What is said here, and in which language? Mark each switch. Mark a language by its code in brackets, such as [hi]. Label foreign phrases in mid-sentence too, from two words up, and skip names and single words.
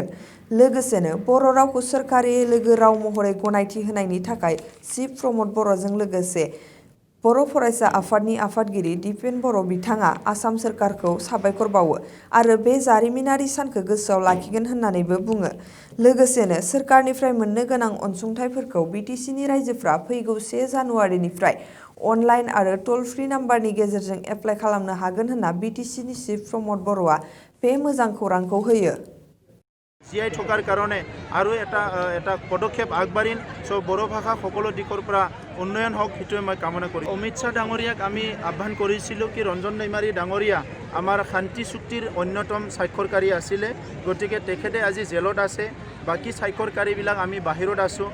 [brx] लोगोसेनो बर' रावखौ सोरखारि लोगो राव महरै गनायथि होनायनि थाखाय चिफ प्रमद बर'जों लोगोसे बर' फरायसा आफादनि आफादगिरि दिपेन बर' बिथाङा आसाम सोरखारखौ साबायखर बावो आरो बे जारिमिनारि सानखौ गोसोआव लाखिगोन होननानैबो बुङो। लोगोसेनो सोरखारनिफ्राय मोननो गोनां अनसुंथाइफोरखौ बिटिसिनि रायजोफ्रा फैगौ 1 जानुवारिनिफ्राय अनलाइन आरो [en] toll free [brx] नाम्बारनि गेजेरजों एप्लाइ खालामनो हागोन होनना बिटिसिनि चिफ प्रमद बर'आ बे मोजां खौरांखौ होयो। [as] জীয়াই থকাৰ কাৰণে আৰু এটা পদক্ষেপ আগবাঢ়িন চ' বড়ো ভাষা সকলো দিশৰ পৰা উন্নয়ন হওক সেইটোৱে মই কামনা কৰিম। অমিত শ্বাহ ডাঙৰীয়াক আমি আহ্বান কৰিছিলোঁ কি ৰঞ্জন দৈমাৰী ডাঙৰীয়া আমাৰ শান্তি চুক্তিৰ অন্যতম স্বাক্ষৰকাৰী আছিলে, গতিকে তেখেতে আজি জেলত আছে, বাকী স্বাক্ষৰকাৰীবিলাক আমি বাহিৰত আছোঁ।